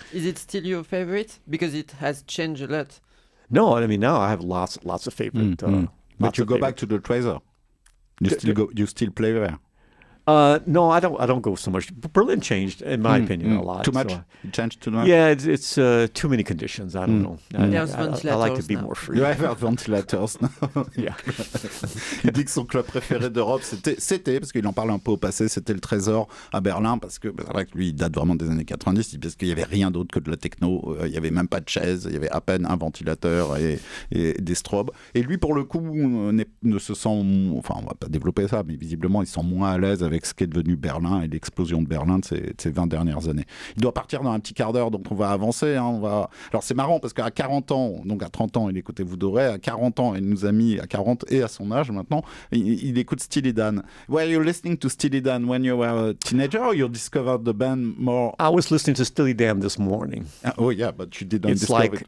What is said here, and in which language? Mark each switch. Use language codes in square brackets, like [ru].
[en] Is it still your favorite? Because it has changed a lot. No, I mean now I have lots of favorite. But you go back to the Treasure. You still play there. No, I don't go so much. Berlin changed, in my opinion, a lot. Too much? So It changed too much? yeah, it's too many conditions. I don't know. I like to be now. more free. [fr] Ouais, vers ventilators. [en] Yeah. [fr] Il dit que son club préféré d'Europe, c'était, parce qu'il en parle un peu au passé, c'était le Trésor à Berlin, parce que c'est vrai que lui, il date vraiment des années 90, parce qu'il n'y avait rien d'autre que de la techno, il n'y avait même pas de chaise, il y avait à peine un ventilateur et des strobes. Et lui, pour le coup, ne se sent, enfin, on va pas développer ça, mais visiblement, il se sent moins à l'aise avec ce qu'est devenu Berlin et l'explosion de Berlin de ces 20 dernières années. Il doit partir dans un petit quart d'heure, donc on va avancer. Alors c'est marrant, parce qu'à 40 ans, donc à 30 ans, il écoutait Voodoo, à 40 ans, il nous a mis à 40 et à son âge maintenant, il écoute Steely Dan. [en] Were you listening to Steely Dan when you were a teenager, or you discovered the band more? I was listening to Steely Dan this morning. Oh yeah, but you didn't discover it.